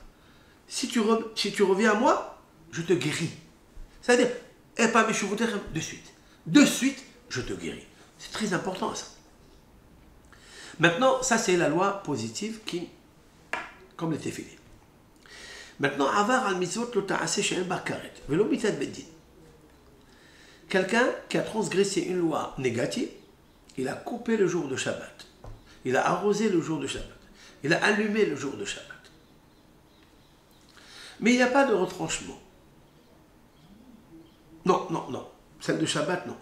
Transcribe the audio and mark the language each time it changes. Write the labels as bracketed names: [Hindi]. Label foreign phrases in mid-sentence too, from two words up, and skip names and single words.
[French] Si tu reviens à moi, je te guéris. C'est-à-dire, pas mes chevaux de suite. De suite, je te guéris. C'est très important, ça. Maintenant, ça, c'est la loi positive qui, comme les téphilin. Maintenant, [Hebrew] עבר על מצוות לא תעשה שאין בה כרת ולא מיתת בית דין. [French] Quelqu'un qui a transgressé une loi négative, il a coupé le jour de Shabbat. Il a arrosé le jour de Shabbat. Il a allumé le jour de Shabbat. Mais il n'y a pas de retranchement. Non. Celle de Shabbat, non.